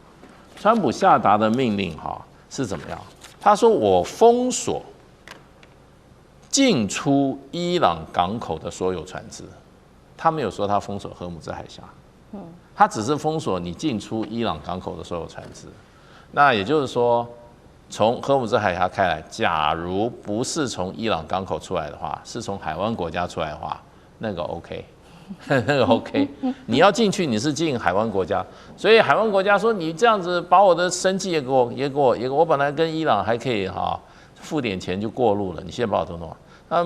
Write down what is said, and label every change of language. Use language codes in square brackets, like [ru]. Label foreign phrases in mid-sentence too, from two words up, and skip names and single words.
[zh] 川普下達的命令是怎麼樣？他說我封鎖進出伊朗港口的所有船只，他沒有說他封鎖荷姆茲海峽，他只是封鎖你進出伊朗港口的所有船只。那也就是說，從荷姆茲海峽開來，假如不是從伊朗港口出來的話，是從海灣國家出來的話，那個 OK。那個 OK， 你要進去，你是進海灣國家，所以海灣國家說你這樣子把我的生計也給我本來跟伊朗還可以付點錢就過路了，你現在把我都弄了。